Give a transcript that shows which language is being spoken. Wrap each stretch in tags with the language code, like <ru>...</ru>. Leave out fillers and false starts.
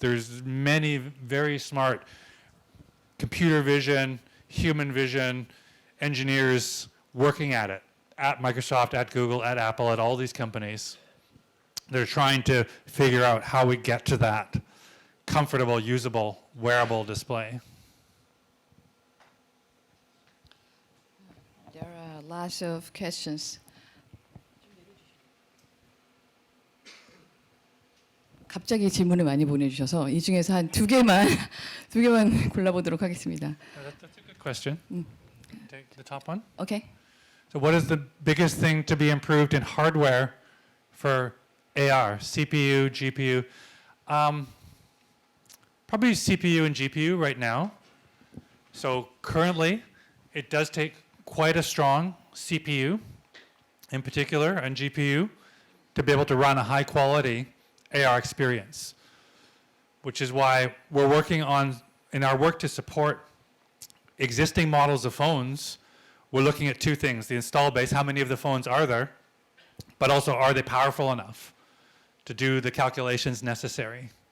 <en>There's many very smart computer vision, human vision engineers working at it, at Microsoft, at Google, at Apple, at all these companies. They're trying to figure out how we get to that comfortable, usable, wearable display. There are lots of questions.</en> <ko>갑자기 질문을 많이 보내주셔서 이 중에서 한 두 개만 골라보도록 하겠습니다.</ko> <en>That's a good question. Take the top one. Okay. So what is the biggest thing to be improved in hardware for AR? CPU, GPU? Probably CPU and GPU right now. So currently, it does take quite a strong CPU, in particular, and GPU, to be able to run a high quality AR experience, which is why we're working on, in our work to support existing models of phones, we're looking at two things: the install base, how many of the phones are there, but also are they powerful enough to do the calculations necessary.</en>